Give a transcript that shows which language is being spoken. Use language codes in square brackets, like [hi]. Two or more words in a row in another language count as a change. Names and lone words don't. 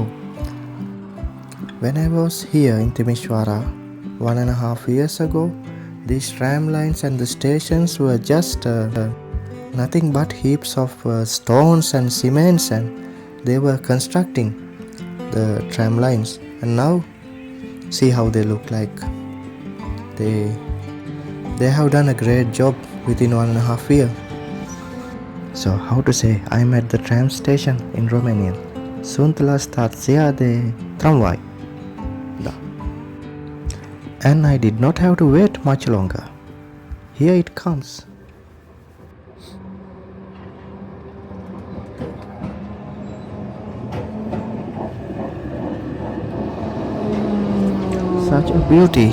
[en] When I was here in Timisoara 1.5 years ago, these tram lines and the stations were just nothing but heaps of stones and cements, and they were constructing the tram lines. And now see how they look like. They They have done a great job within 1.5 years. So how to say, I'm at the tram station in Romanian. [ro] Sunt la stația de tramvai. Da. [en] And I did not have to wait much longer. Here it comes. Such a beauty.